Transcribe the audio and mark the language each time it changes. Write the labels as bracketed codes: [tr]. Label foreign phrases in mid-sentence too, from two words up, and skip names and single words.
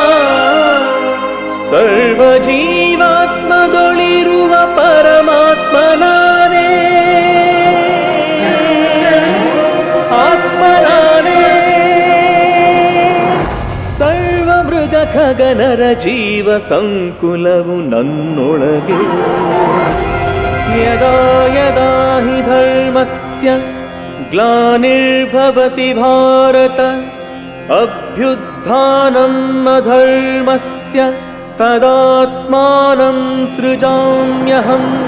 [kn] ಸರ್ವ ಜೀವಾತ್ಮದೊಳಿರುವ ಪರಮಾತ್ಮನಾನೇ, ಆತ್ಮನಾನೇ. ಸರ್ವ ಮೃಗ ಖಗನರ ಜೀವ ಸಂಕುಲವು ನನ್ನೊಳಗೆ. [sa] ಯದಾ ಯದಾ ಹಿ ಧರ್ಮಸ್ಯ ಗ್ಲಾನಿರ್ಭವತಿ ಭಾರತ, ಅಭ್ಯುತ್ಥಾನಂ ಅಧರ್ಮಸ್ಯ ತದಾತ್ಮಾನಂ ಸೃಜಾಮ್ಯಹಂ.